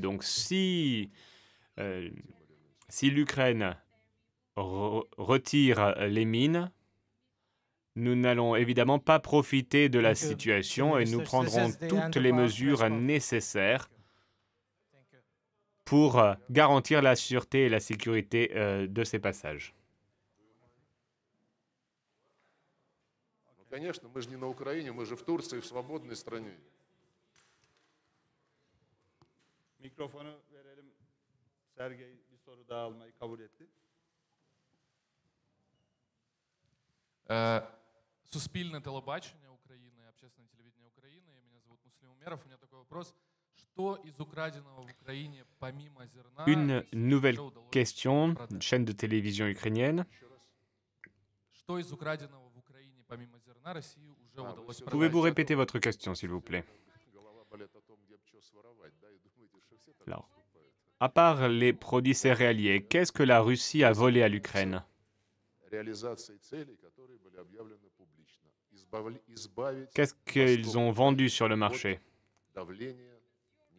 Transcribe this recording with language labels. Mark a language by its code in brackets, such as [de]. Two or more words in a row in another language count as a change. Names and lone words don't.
[fr] Donc si l'Ukraine retire les mines, nous n'allons évidemment pas profiter de la situation et nous prendrons toutes les mesures nécessaires pour garantir la sûreté et la sécurité de ces passages. [ru] Конечно, мы же не на Украине, мы же в Турции, в свободной стране. [tr] Mikrofonu verelim. Sergey bir soru daha almayı kabul etti. [uk] Суспільне телебачення України, [ru] общественное телевидение Украины. Меня зовут Муслим Умеров. У меня такой вопрос. Что из украденного в Украине помимо зерна... [fr] Une nouvelle question, chaîne de télévision ukrainienne. [ru] Что из украденного в Украине помимо зерна России уже удалось продать? [fr] Pouvez-vous répéter votre question, s'il vous plaît? Alors, à part les produits céréaliers, qu'est-ce que la Russie a volé à l'Ukraine? Qu'est-ce qu'ils ont vendu sur le marché?